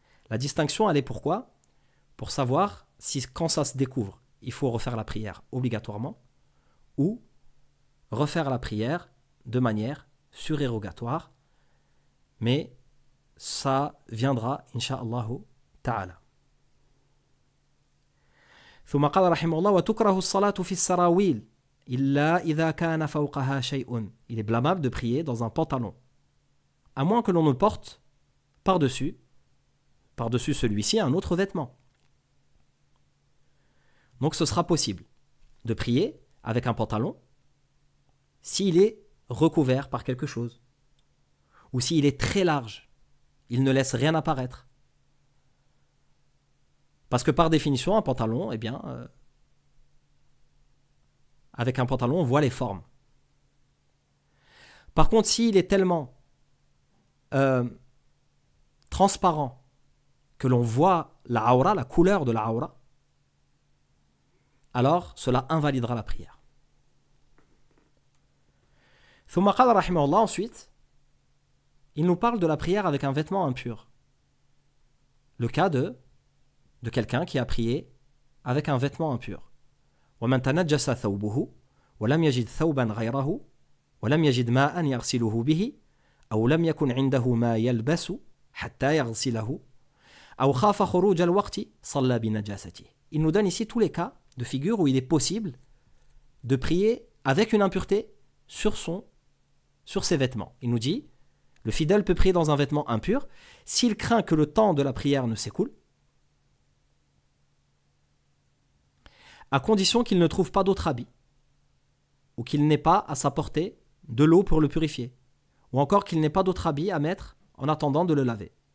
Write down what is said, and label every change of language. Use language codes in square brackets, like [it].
[fr] La distinction, elle est pourquoi ? Pour savoir si quand ça se découvre, il faut refaire la prière obligatoirement ou refaire la prière de manière surérogatoire, mais ça viendra [ar] insha'Allah ta'ala. ثم قال رحمه الله وتكره الصلاة في السراويل إلا إذا كان فوقها شيء. [fr] Il est blâmable de prier dans un pantalon, à moins que l'on ne porte par-dessus celui-ci un autre vêtement. Donc ce sera possible de prier avec un pantalon s'il est recouvert par quelque chose, ou s'il est très large, il ne laisse rien apparaître. Parce que par définition, un pantalon, eh bien, avec un pantalon, on voit les formes. Par contre, s'il est tellement transparent que l'on voit la aura, la couleur de la aura, alors cela invalidera la prière. [ar] ثم قال رحمه الله, [fr] ensuite, il nous parle de la prière avec un vêtement impur. Le cas de quelqu'un qui a prié avec un vêtement impur. [ar] ومن تنجس ثوبه ولم يجد ثوبا غيره ولم يجد ماء يغسله به أو لم يكن عنده ما يلبس حتى يغسله أو خاف خروج الوقت صلى بنجاسته. [fr] Il nous donne ici tous les cas de figure où il est possible de prier avec une impureté sur ses vêtements. Il nous dit, le fidèle peut prier dans un vêtement impur s'il craint que le temps de la prière ne s'écoule, à condition qu'il ne trouve pas d'autre habit, ou qu'il n'ait pas à sa portée de l'eau pour le purifier, ou encore qu'il n'ait pas d'autre habit à mettre en attendant de le laver.